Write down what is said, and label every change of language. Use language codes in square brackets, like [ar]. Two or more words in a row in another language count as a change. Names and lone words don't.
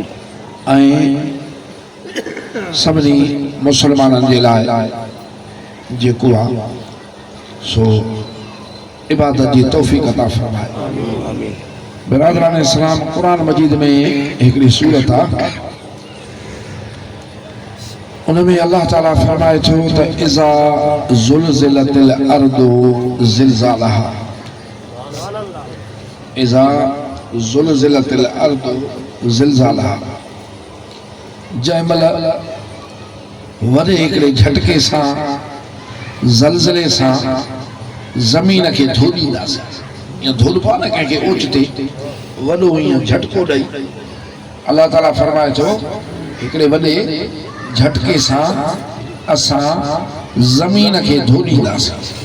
[sd] ऐं सभिनी मुसलमाननि जे लाइ जेको आहे सो इबादत जी तौफ़ीक़ अता फरमाए। बिरादरान इस्लाम, कुरान मजीद में हिकिड़ी सूरत आहे, उनमें अल्लाह ताला फरमाए थो त [ar] إذا زلزلت الأرض زلزالها, إذا زلزلت الأرض زلزالها, [sd] जंहिं महिल वॾे हिकिड़े झटके सां ज़लज़ले सां ज़मीन खे धोॾींदासीं, या धोलपा न कंहिंखे ओचिते वॾो ईअं झटको ॾेई, अल्लाह ताला फरमाए थो हिकिड़े वॾे झटके सां असां ज़मीन खे धोॾींदासीं।